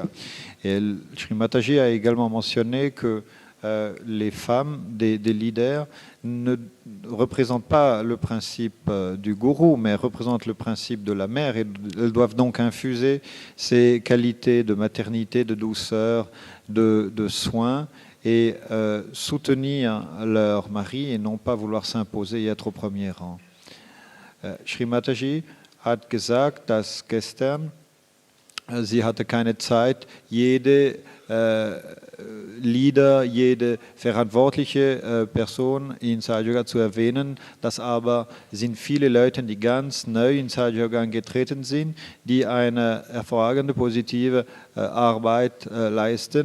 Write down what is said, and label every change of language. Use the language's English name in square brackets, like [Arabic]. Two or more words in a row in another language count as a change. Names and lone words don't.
[French] Et Shri Mataji a également mentionné que les femmes des leaders ne représentent pas le principe du gourou, mais représentent le principe de la mère, et elles doivent donc infuser ces qualités de maternité, de douceur, de soin, et soutenir leur mari et non pas vouloir s'imposer et être au premier rang. [German] Shri Mataji hat gesagt, dass gestern sie hatte keine Zeit, jede Leader, jede verantwortliche Person in SahajaYoga zu erwähnen. Das aber sind viele Leute, die ganz neu in SahajaYoga getreten sind, die eine hervorragende, positive Arbeit leisten.